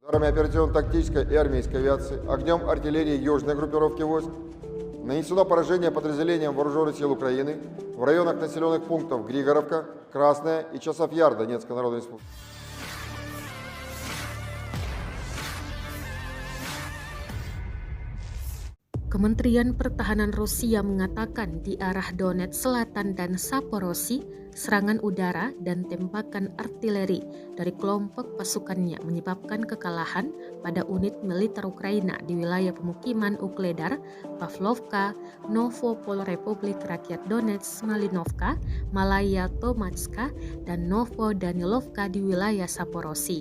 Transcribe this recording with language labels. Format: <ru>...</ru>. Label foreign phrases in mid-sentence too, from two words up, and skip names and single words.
<ru>Ударами оперативно-тактической и армейской авиации, огнем артиллерии южной группировки войск нанесено поражение подразделениям Вооруженных сил Украины в районах населенных пунктов Григоровка, Красная и Часов-Яр Донецкой Народной Республики.</ru> <id>Kementerian Pertahanan Rusia mengatakan di arah Donetsk Selatan dan Saporosi, serangan udara dan tembakan artileri dari kelompok pasukannya menyebabkan kekalahan pada unit militer Ukraina di wilayah pemukiman Ukledar, Pavlovka, Novopol Republik Rakyat Donetsk, Malinovka, Malaya Tomatska, dan Novodanilovka di wilayah Saporosi.</id>